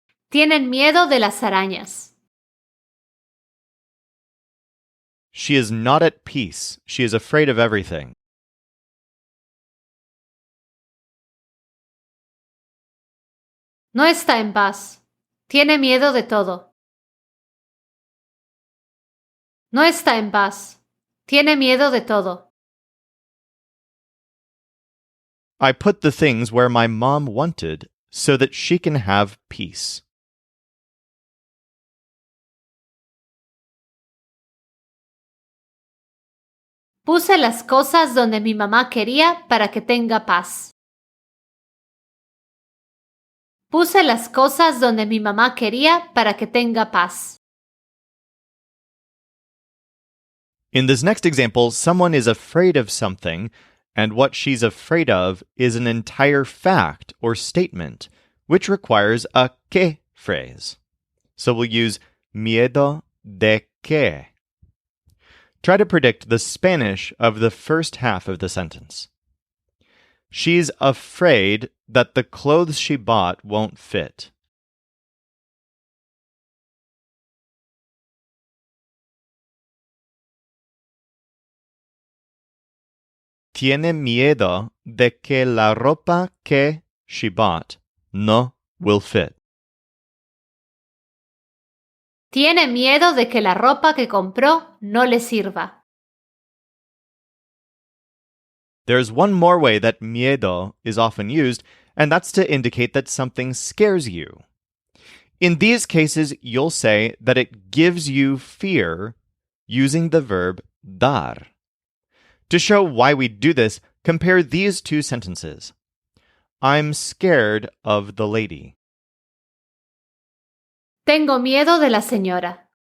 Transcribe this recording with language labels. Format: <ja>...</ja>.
<es>Tienen miedo de las arañas.</es> <en>She is not at peace. She is afraid of everything.</en> <es>No está en paz. Tiene miedo de todo. No está en paz. Tiene miedo de todo.</es> <en>I put the things where my mom wanted so that she can have peace.</en> <es>Puse las cosas donde mi mamá quería para que tenga paz. Puse las cosas donde mi mamá quería para que tenga paz.</es> <en>In this next example, someone is afraid of something, and what she's afraid of is an entire fact or statement, which requires a que phrase. So we'll use miedo de que. Try to predict the Spanish of the first half of the sentence. She's afraid that the clothes she bought won't fit.</en> <es>Tiene miedo de que la ropa que</es> <en>she bought</en> <es>no</es> <en>will fit.</en> <es>Tiene miedo de que la ropa que compró no le sirva.</es> <en>There's one more way that miedo is often used, and that's to indicate that something scares you. In these cases, you'll say that it gives you fear using the verb dar. To show why we do this, compare these two sentences. I'm scared of the lady.</en> <es>Tengo miedo de la señora.</es>